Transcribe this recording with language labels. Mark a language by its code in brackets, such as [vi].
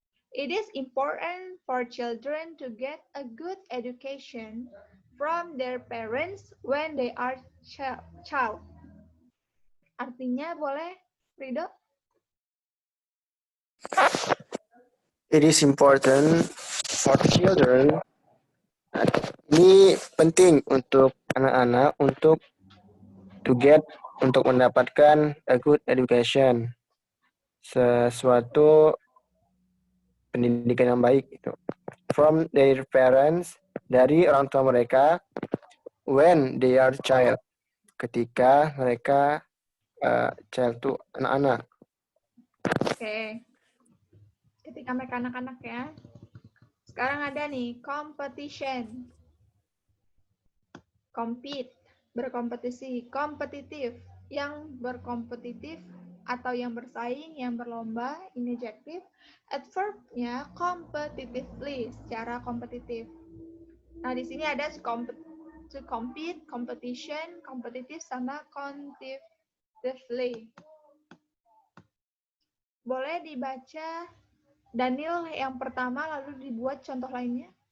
[en] It is important for children to get a good education from their parents when they are child. [id] Artinya boleh, Rido? [en] It is important for children. [id] Ini penting untuk anak-anak untuk mendapatkan a good education, sesuatu pendidikan yang baik itu. [en] From their parents, [id] dari orang tua mereka, [en] when they are child, [id] ketika mereka child itu anak-anak. Oke. Ketika mereka anak-anak ya. Sekarang ada nih, competition. Compete, berkompetisi. Kompetitif, yang berkompetitif atau yang bersaing, yang berlomba, ini adjective. Adverb-nya competitively, secara kompetitif. Nah, di sini ada to compete, competition, competitive, sama quantitatively. Boleh dibaca Daniel yang pertama, lalu dibuat contoh lainnya.